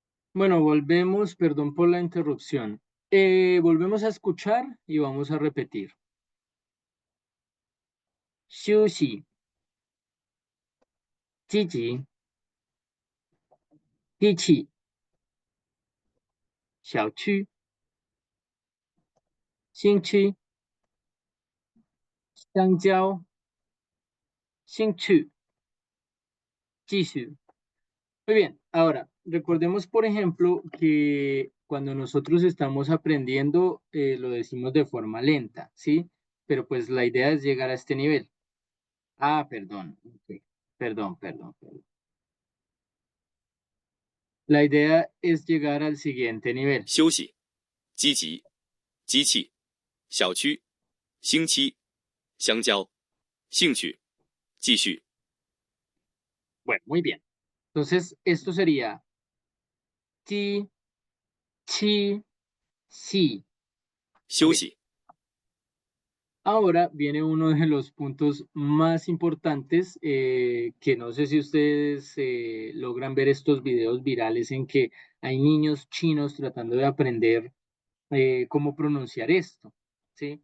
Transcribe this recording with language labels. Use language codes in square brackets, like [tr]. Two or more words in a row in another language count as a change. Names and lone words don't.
[es] Bueno, volvemos, perdón por la interrupción. Volvemos a escuchar y vamos a repetir. [zh] Sushi, 积极、一起、小区、新区、香蕉、兴趣、继续。 [es] Muy bien, ahora recordemos, por ejemplo, que cuando nosotros estamos aprendiendo, lo decimos de forma lenta, ¿sí? Pero pues la idea es llegar a este nivel. Ah, perdón, ok, perdón. La idea es llegar al siguiente nivel. [zh] 休息、积极、机器、小区、星期、香蕉、兴趣、继续。 [es] Bueno, muy bien. Entonces, esto sería ti, chi, si. Muy bien. [zh] 休息、 [es] Ahora viene uno de los puntos más importantes, que no sé si ustedes logran ver estos videos virales en que hay niños chinos tratando de aprender cómo pronunciar esto, ¿sí?